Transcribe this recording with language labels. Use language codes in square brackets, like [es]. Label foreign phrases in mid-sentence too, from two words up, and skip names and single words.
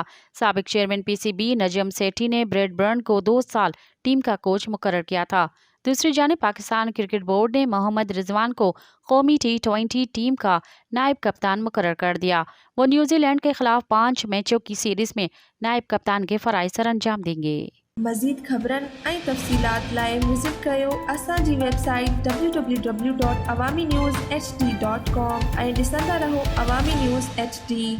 [ur] سابق چیئرمین PCB نجم سیٹھی نے بریڈبرن کو 2 سال ٹیم کا کوچ مقرر کیا تھا۔ دوسری جانب پاکستان کرکٹ بورڈ نے محمد رضوان کو قومی T20 ٹیم کا نائب کپتان مقرر کر دیا۔ وہ نیوزی لینڈ کے خلاف 5 میچوں کی سیریز میں نائب کپتان کے فرائض سر انجام دیں گے۔ [sd] مزید خبرن ऐं तफ़सीलात लाइ विज़िट कयो असांजी वेबसाइट www.awamiNewsHD.com ऐं ॾिसंदा रहो अवामी न्यूज़ HD।